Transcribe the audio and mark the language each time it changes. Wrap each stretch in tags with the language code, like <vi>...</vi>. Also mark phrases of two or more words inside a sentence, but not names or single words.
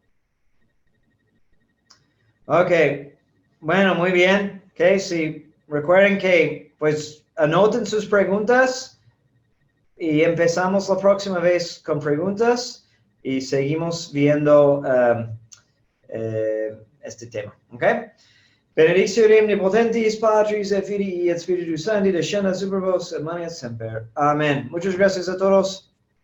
<es>Ok. Bueno, muy bien. Okay, sí. Recuerden que, pues, anoten sus preguntas y empezamos la próxima vez con preguntas y seguimos viendo este tema. Ok.</es> <la>Benedictio Dei omnipotentis, Patris et Filii et Spiritus Sancti, descenda super vos et manet semper.</la> <es>Amén. Muchas gracias a todos.</es>